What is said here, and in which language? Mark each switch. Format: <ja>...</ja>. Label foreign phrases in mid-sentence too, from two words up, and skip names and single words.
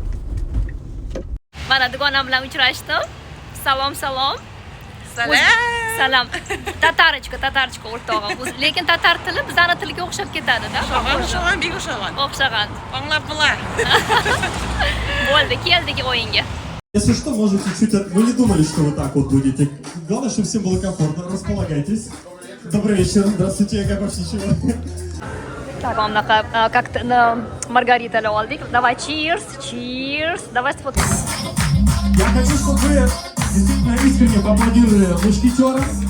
<uz>Mana dugonam bilan uchrashdim. Salom. Salam. Tatarchka o'rtog'im. Lekin tatar tili bizning tilga o'xshab ketadi-da. O'xshagan. Anglab bular. Bo'ldi, keldik o'yinga.</uz> <ru>Если что, можете чуть... Вы не думали, что вы так вот будете. Главное, чтобы всем было комфортно. Располагайтесь. Добрый вечер. Здравствуйте, как вообще чего? Так, вам как-то Маргарита oldik. Давай, cheers. Давай сфоткаем. Я хочу, чтобы вы действительно искренне поаплодировали мушкетерам.</ru>